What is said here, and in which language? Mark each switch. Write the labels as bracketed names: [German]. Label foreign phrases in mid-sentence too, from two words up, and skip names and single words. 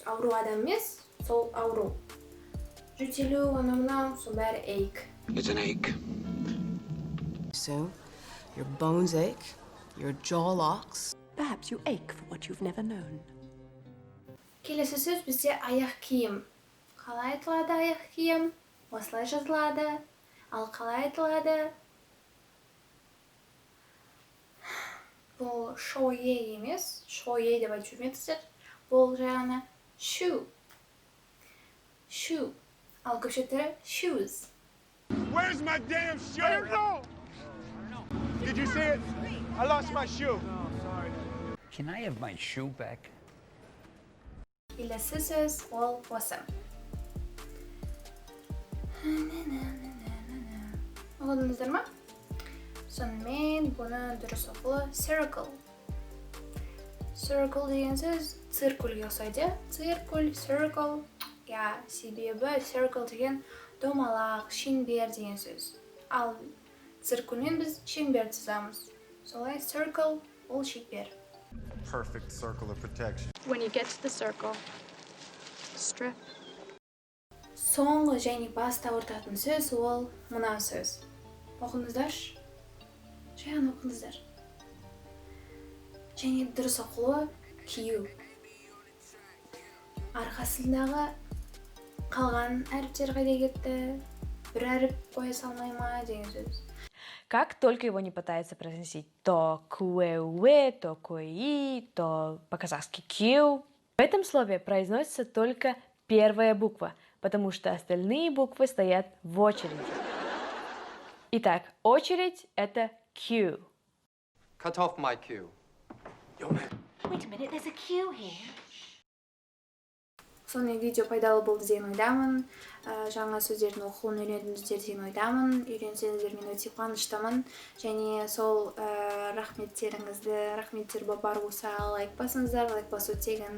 [Kazakh] Ауру адам емес, сол ауру. Жөтелу, анау-мынау, сол бәрі ache. [English] It's an ache. So, your bones ache, your jaw locks. Perhaps you ache for what you've never known. [Kazakh] Келесі сөз бізде аяқ киім. Қалай айтылады аяқ киім? Осылай жазылады. Ал қалай айтылады? Бұл шое емес. Шое деп айтып жүрмеңіздер. Бұл жағына [English] shoe. Shoe. [Kazakh] Ал көпше түрі shoes. [English] Where's my damn shoe? I don't know. Did you see it? I lost my shoe. Can I have my shoe back? [Kazakh] Келесі сөз ол осы. Оқыдыңыздар ма? Сонымен бұны дұрыс оқылу [English] circle. Circle [Kazakh] деген сөз циркульге ұқсайды. Циркуль, circle. Себебі circle деген домалақ, шеңбер деген сөз. Ал циркульмен біз шеңбер түзамыз. Солай circle ол шеңбер. [English] Perfect circle of protection. When you get to the circle, strip. [Kazakh] Соңғы және баста ортатын сөз ол мына сөз. Оқыңыздаршы. Жайған оқыңыздар. Және дұрыс оқылуы Q. Арқасындағы қалған әріптер қайда кетті? Бір әріп қоя салмай ма деген сөз. [Russian] Как только его не пытается произносить то куэ, то куи, то по-казахски кью. В этом слове произносится только первая буква, потому что остальные буквы стоят в очереди. Итак, очередь — это Q. [English] Cut off my cue. Wait a minute, there's a Q here. [Kazakh] Сонымен видео пайдалы болды деген ойдамын. Жаңа сөздердің оқылуын үйрендіңіздер деген ойдамын. Үйренсеңіздер мен өте қуаныштымын. Және сол рахметтер бар болса лайк басыңыздар. Лайк басу тегін.